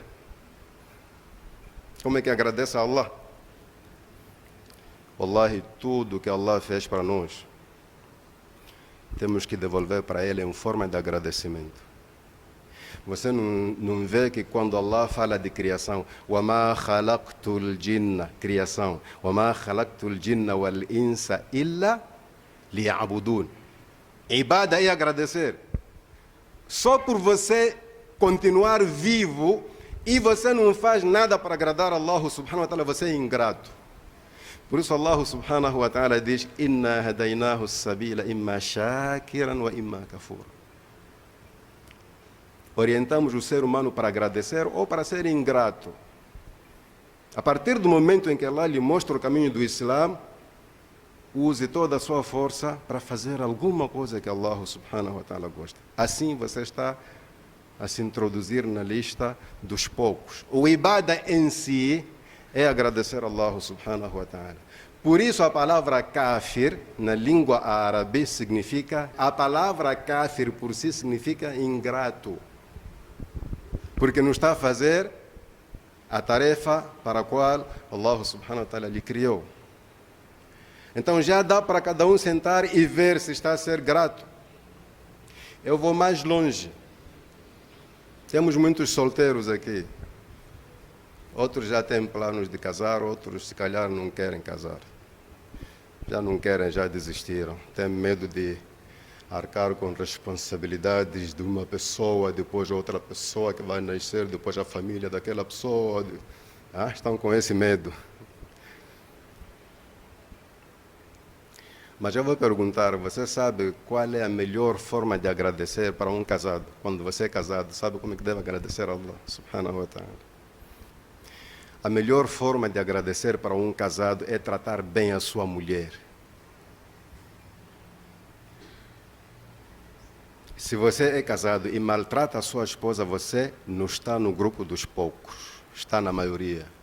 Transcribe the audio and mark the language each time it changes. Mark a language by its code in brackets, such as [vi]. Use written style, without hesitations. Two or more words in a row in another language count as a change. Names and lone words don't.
[pt] Como é que agradece a Allah? Wallahi, tudo que Allah fez para nós, temos que devolver para Ele em forma de agradecimento. Você não vê que quando Allah fala de criação, [ar] وَمَا خَلَقْتُ الْجِنَّ, criação, وَمَا خَلَقْتُ الْجِنَّ وَالْإِنسَ إِلَّا لِيَعْبُدُونَ. [pt] Ibada é agradecer. Só por você continuar vivo e você não faz nada para agradar a Allah [ar] سبحانه وتعالى, [pt] você é ingrato. Por isso [ar] الله سبحانه وتعالى diz: إنا هديناه السبيل إما شاكرا وإما كفورا. [pt] Orientamos o ser humano para agradecer ou para ser ingrato. A partir do momento em que Allah lhe mostra o caminho do Islã, use toda a sua força para fazer alguma coisa que Allah [ar] سبحانه وتعالى [pt] gosta. Assim você está a se introduzir na lista dos poucos. O ibada em si é agradecer a Allah [ar] سبحانه وتعالى. [pt] Por isso a palavra kafir, na língua árabe, significa, a palavra kafir por si significa ingrato. Porque não está a fazer a tarefa para a qual Allah [ar] سبحانه وتعالى [pt] lhe criou. Então já dá para cada um sentar e ver se está a ser grato. Eu vou mais longe. Temos muitos solteiros aqui. Outros já têm planos de casar, outros se calhar não querem casar. Já não querem, já desistiram. Têm medo de arcar com responsabilidades de uma pessoa, depois outra pessoa que vai nascer, depois a família daquela pessoa. Estão com esse medo. Mas eu vou perguntar, você sabe qual é a melhor forma de agradecer para um casado? Quando você é casado, sabe como é que deve agradecer a Allah, [ar] سبحانه وتعالى? [pt] A melhor forma de agradecer para um casado é tratar bem a sua mulher. Se você é casado e maltrata a sua esposa, você não está no grupo dos poucos, está na maioria.